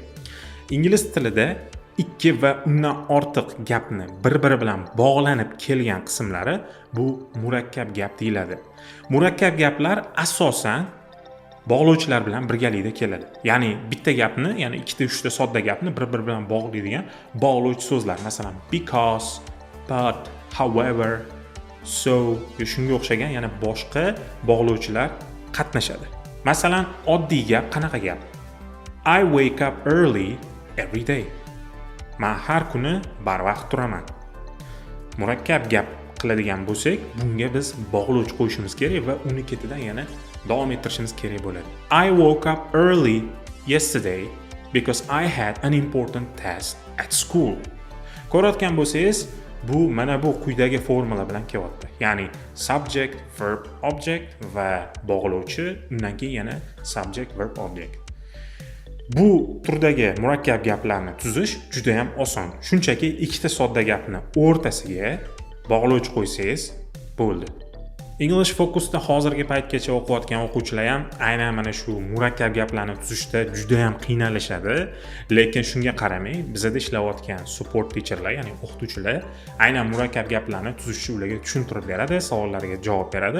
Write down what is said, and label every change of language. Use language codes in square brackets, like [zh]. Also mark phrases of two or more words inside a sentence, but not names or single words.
[uz] Ingliz tilida ikki va undan ortiq gapni bir-biri bilan bog'lanib kelgan qismlari bu murakkab gap deyiladi. Murakkab gaplar asosan bog'lovchilar bilan birgalikda keladi. Ya'ni bitta gapni, ya'ni ikkita, uchta sodda gapni bir-biri bilan bog'laydigan bog'lovchi so'zlar. Masalan, [en] because, but, however, so [uz] shunga o'xshagan yana boshqa bog'lovchilar qatnashadi. Masalan, oddiy gap qanaqa gap? [en] I wake up early every day. [uz] Men har kuni barvaqt turaman. Murakkab gap qiladigan bo'lsak, bunga biz bog'lovchi qo'yishimiz kerak va uni ketidan yana davom ettirishimiz kerak bo'ladi. [en] I woke up early yesterday because I had an important test at school. [uz] Ko'rayotgan bo'lsangiz, bu mana bu quyidagi formula bilan kelyapti. Ya'ni [en] subject, verb, object [uz] va bog'lovchi, undan keyin yana [en] subject, verb, object. [uz] Bu turdagi murakkab gaplarni tuzish juda ham oson. Shunchaki ikkita sodda gapni o'rtasiga bog'lovchi qo'ysangiz bo'ldi. English Focusda hozirgi paytgacha o'qiyotgan o'quvchilar ham aynan mana shu murakkab gaplarni tuzishda juda ham qiynalishadi, lekin shunga qaramay, bizda ishlayotgan [en] support teacherlar, [uz] ya'ni o'qituvchilar aynan murakkab gaplarni tuzishni ularga tushuntirib beradi, savollariga javob beradi.